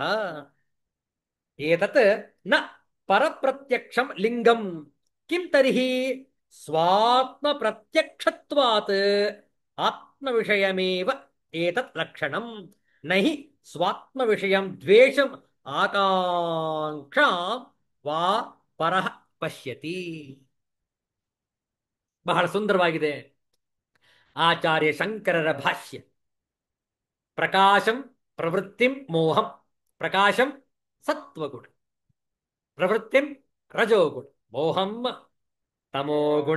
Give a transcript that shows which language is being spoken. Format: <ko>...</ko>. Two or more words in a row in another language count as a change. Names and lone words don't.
<sa>ಏತತ್ ನ ಪರಪ್ರತ್ಯಕ್ಷಂ ಲಿಂಗಂ ಕಿಂ ತರ್ಹಿ ಸ್ವಾತ್ಮ ಪ್ರತ್ಯಕ್ಷತ್ವಾತ್ ಆತ್ಮವಿಷಯಮೇವ ಏತತ್ ಲಕ್ಷಣಂ ನಹಿ ಸ್ವಾತ್ಮ ವಿಷಯಂ ದ್ವೇಷಂ ಆಕಾಂಕ್ಷಾಂ ವಾ ಪರಃ ಪಶ್ಯತಿ.</sa> <kn>ಬಹಳ ಸುಂದರವಾಗಿದೆ ಆಚಾರ್ಯ ಶಂಕರರ ಭಾಷ್ಯ.</kn> <sa>ಪ್ರಕಾಶಂ ಪ್ರವೃತ್ತಿಂ ಮೋಹಂ. ಪ್ರಕಾಶಂ ಸತ್ವಗುಣ, ಪ್ರವೃತ್ತಿಂ ರಜೋಗುಣ, ಮೋಹಂ ತಮೋಗುಣ.</sa>